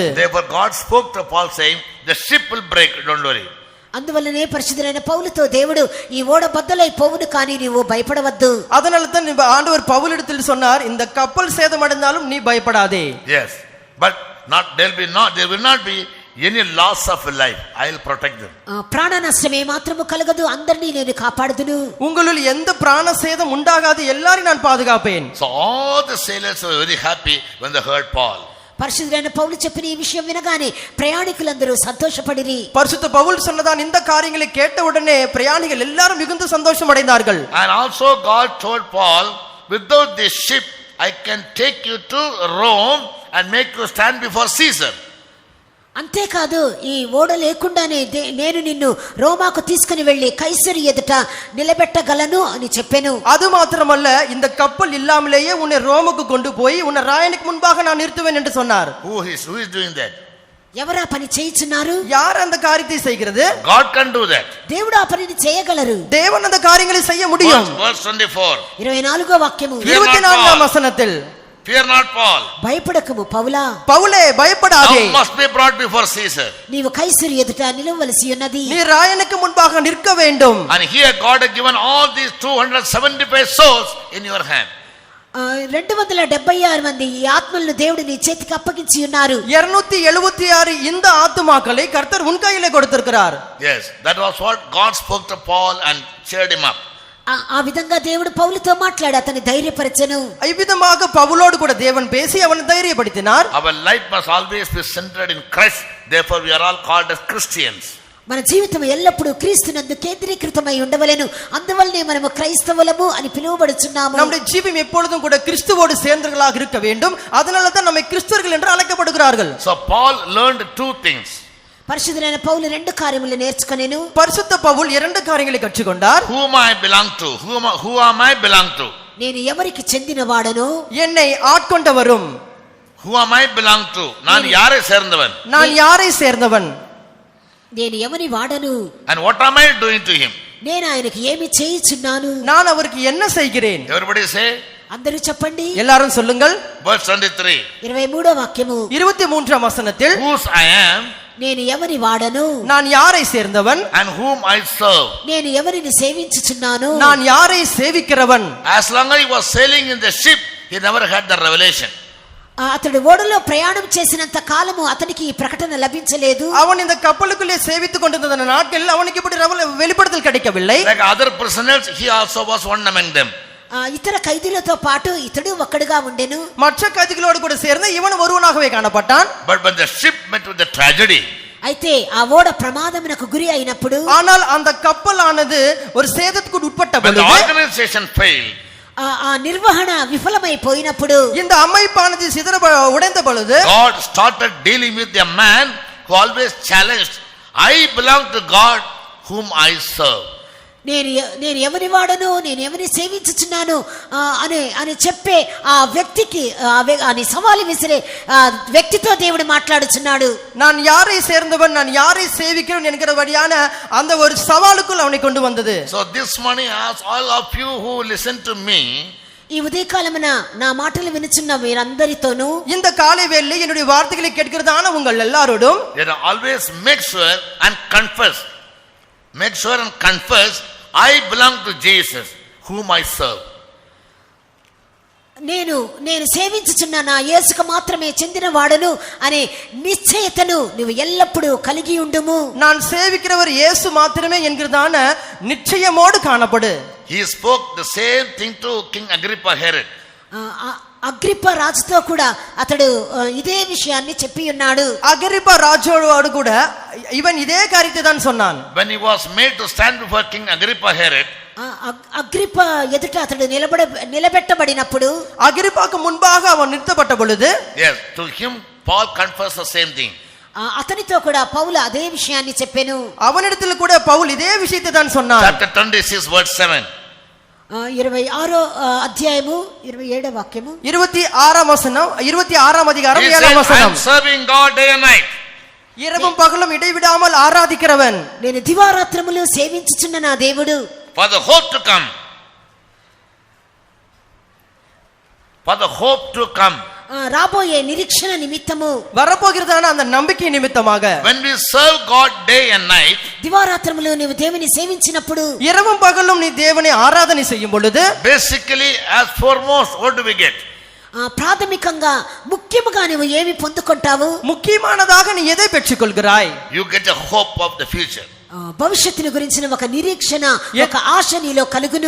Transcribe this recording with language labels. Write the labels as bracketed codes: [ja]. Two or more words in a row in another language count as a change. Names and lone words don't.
[en] Therefore God spoke to Paul saying, the ship will break, don't worry. [te] అందువల్లనే పరిశుద్ధులైన పౌలుతో దేవుడు ఈ ఓడ బద్దలై పోవును కానీ నీవు భయపడవద్దు. [ta] அதனால தான் ஆண்டவர் பவுலிடத்தில் சொன்னார், இந்த கப்பல் சேதமடைந்தாலும் நீ பயப்படாதே. [en] Yes, but there will not be any loss of life. I will protect them. [te] ప్రాణ నష్టమే మాత్రము కలగదు, అందరినీ నేను కాపాడుదును. [ta] உங்களுள் எந்த பிராண சேதம் உண்டாகாது, எல்லாரையும் நான் பாதுகாப்பேன். [en] So all the sailors were very happy when they heard Paul. [te] పరిశుద్ధులైన పౌలు చెప్పిన ఈ విషయం వినగానే ప్రయాణికులందరూ సంతోషపడిరి. [ta] பரிசுத்த பவுல் சொன்னதான் இந்த காரியங்களை கேட்ட உடனே பிரயாணிகள் எல்லாரும் மிகுந்த சந்தோஷம் அடைந்தார்கள். [en] And also God told Paul, without this ship I can take you to Rome and make you stand before Caesar. [te] అంతేకాదు ఈ ఓడ లేకుండానే నేను నిన్ను రోమాకు తీసుకుని వెళ్లి కైసరు ఎదుట నిలబెట్టగలను అని చెప్పాను. [ta] அது மாத்திரமல்ல, இந்த கப்பல் இல்லாமலேயே உன்னை ரோமுக்கு கொண்டு போய் உன்னை ராயனுக்கு முன்பாக நான் நிறுத்துவேன் என்று சொன்னார். [en] Who is doing that? [te] ఎవరా పని చేయించున్నారు? [ta] யார் அந்த காரியத்தை செய்கிறது? [en] God can do that. [te] దేవుడు ఆ పనిని చేయగలరు. [ta] தேவன் அந்த காரியங்களை செய்ய முடியும். [en] Verse 24. [te] 24వ వాక్యము [ta] 24ஆம் வசனத்தில், [en] Fear not, Paul. [te] భయపడకము పౌలా, [ta] பவுலே பயப்படாதே, [en] Thou must be brought before Caesar. [te] నీవు కైసరు ఎదుట నిలవలసి ఉన్నది. [ta] நீ ராயனுக்கு முன்பாக நிற்க வேண்டும். [en] And here God has given all these 275 souls in your hand. [te] 276 మంది ఈ ఆత్మలను దేవుడు నీ చేతికి అప్పగించి ఉన్నారు. [ta] 276 இந்த ஆத்துமாக்களை கர்த்தர் உன் கையிலே கொடுத்திருக்கிறார். [en] Yes, that was what God spoke to Paul and cheered him up. [te] ఆ విధంగా దేవుడు పౌలుతో మాట్లాడి అతన్ని ధైర్యపరచెను. [ta] இவ்விதமாக பவுலோடு கூட தேவன் பேசி அவனை தைரியப்படுத்தினார். [en] Our life must always be centered in Christ. Therefore we are all called as Christians. [te] మన జీవితం ఎల్లప్పుడూ క్రీస్తునందు కేంద్రీకృతమై ఉండవలెను. అందువల్లనే మనము క్రైస్తవులము అని పిలువబడుచున్నాము. [ta] நம்முடைய ஜீவியம் எப்பொழுதும் கூட கிறிஸ்துவோடு சேர்ந்தவர்களாக இருக்க வேண்டும். அதனால தான் நம்மை கிறிஸ்தவர்கள் என்று அழைக்கப்படுகிறார்கள். [en] So Paul learned two things. [te] పరిశుద్ధులైన పౌలు రెండు కార్యములు నేర్చుకొనెను. [ta] பரிசுத்த பவுல் இரண்டு காரியங்களை கற்றுக்கொண்டார். [en] Whom I belong to? Who am I belong to? [te] నేను ఎవరికి చెందినవాడను? [ta] என்னை ஆட்கொண்டவரும். [en] Who am I belong to? [ta] நான் யாரை சேர்ந்தவன்? நான் யாரை சேர்ந்தவன்? [te] నేను ఎవని వాడను? [en] And what am I doing to him? [te] నేను ఆయనకి ఏమి చేయుచున్నాను? [ta] நான் அவருக்கு என்ன செய்கிறேன்? [en] Everybody say. [te] అందరూ చెప్పండి. [ta] எல்லாரும் சொல்லுங்கள். [en] Verse 23. [te] 23వ వాక్యము. [ta] 23ஆம் வசனத்தில், [en] Whose I am? [te] నేను ఎవని వాడను? [ta] நான் யாரை சேர்ந்தவன்? [en] And whom I serve? [te] నేను ఎవరిని సేవించుచున్నాను? [ta] நான் யாரை சேவிக்கிறவன்? [en] As long as he was sailing in the ship, he never had the revelation. [te] అతడు ఓడలో ప్రయాణం చేసినంత కాలము అతనికి ఈ ప్రకటన లభించలేదు. [ta] அவன் இந்த கப்பலுக்குள்ளே சேவித்துக் கொண்டிருந்த நாட்களில் அவனுக்கு இப்படி வெளிப்படுத்தல் கிடைக்கவில்லை. [en] Like other prisoners, he also was one among them. [te] ఇతర ఖైదీలతో పాటు ఇతడు ఒక్కడుగా ఉండెను. [ta] மற்ற கைதிகளோடு கூட சேர்ந்து இவன் ஒருவனாகவே காணப்பட்டான். [en] But when the ship met with the tragedy, [te] అయితే ఆ ఓడ ప్రమాదమునకు గురి అయినప్పుడు, [ta] ஆனால் அந்த கப்பலானது ஒரு சேதத்துக்கு உட்பட்ட [en] when the [ta] பொழுது, [en] organization failed, [te] ఆ నిర్వహణ విఫలమైపోయినప్పుడు, [ta] இந்த அமைப்பானது உடைந்த பொழுது, [en] God started dealing with a man who always challenged, I belong to God whom I serve. [te] నేను ఎవరి వాడను, నేను ఎవరిని సేవించుచున్నాను అని చెప్పే ఆ వ్యక్తికి అని సవాలు విసిరే వ్యక్తితో దేవుడు మాట్లాడుచున్నాడు. [ta] நான் யாரை சேர்ந்தவன், நான் யாரை சேவிக்கிறேன் என்கிறபடியான அந்த ஒரு சவாலுக்குள் அவனை கொண்டு வந்தது. [en] So this morning, as all of you who listen to me, [te] ఈ ఉదయకాలమున నా మాటలు వినుచున్న మీరందరితోనూ [ta] இந்த காலை வேளையில் என்னுடைய வார்த்தைகளை கேட்கிறதான உங்கள் எல்லாரோடும் [en] always make sure and confess. Make sure and confess, I belong to Jesus, whom I serve. [te] నేను సేవించుచున్న నా యేసుకు మాత్రమే చెందిన వాడను అనే నిశ్చయతను నువ్వు ఎల్లప్పుడూ కలిగి ఉండుము. [ta] நான் சேவிக்கிறவர் இயேசு மாத்திரமே என்கிறதான நிச்சயமோடு காணப்படு. [en] He spoke the same thing to King Agrippa Herod. [te] అగ్రిప్ప రాజుతో కూడా అతడు ఇదే విషయాన్ని చెప్పి ఉన్నాడు. [ta] அகிரிப்பா ராஜோடு கூட இவன் இதே காரியத்தை தான் சொன்னான். [en] When he was made to stand before King Agrippa Herod, [te] అగ్రిప్ప ఎదుట అతడు నిలబెట్టబడినప్పుడు [ta] அகிரிப்பாக்கு முன்பாக அவன் நிறுத்தப்பட்ட பொழுது [en] yes, to him Paul confessed the same thing. [te] అతనితో కూడా పౌలు అదే విషయాన్ని చెప్పెను. [ta] அவனிடத்தில் கூட பவுல் இதே விஷயத்தை தான் சொன்னான். [en] Chapter 26 verse 7. [te] 26వ అధ్యాయము 27వ వాక్యము 26వ వచనం 26వ అధికారం [en] He [te] 7వ [en] said, I [te] వచనం. [en] am serving God day and night. [ta] இரவும் பகலும் இடைவிடாமல் ஆராதிக்கிறவன், [te] నేను దివారాత్రములు సేవించుచున్న నా దేవుడు. [en] For the hope to come. For the hope to come. [te] రాబోయే నిరీక్షణ నిమిత్తము, [ta] வரப்போகிறதான அந்த நம்பிக்கை நிமித்தமாக [en] When we serve God day and night, [te] దివారాత్రములు నీవు దేవుని సేవించినప్పుడు, [ta] இரவும் பகலும் நீ தேவனை ஆராதனை செய்யும் பொழுது [en] basically as foremost, what do we get? [te] ప్రాథమికంగా ముఖ్యముగా నువ్వు ఏమి పొందుకుంటావు? [ta] முக்கியமானதாக நீ எதை பெற்றுக்கொள்கிறாய்? [en] You get a hope of the future. [te] భవిష్యత్తును గురించిన ఒక నిరీక్షణ, ఒక ఆశ నీలో కలుగును.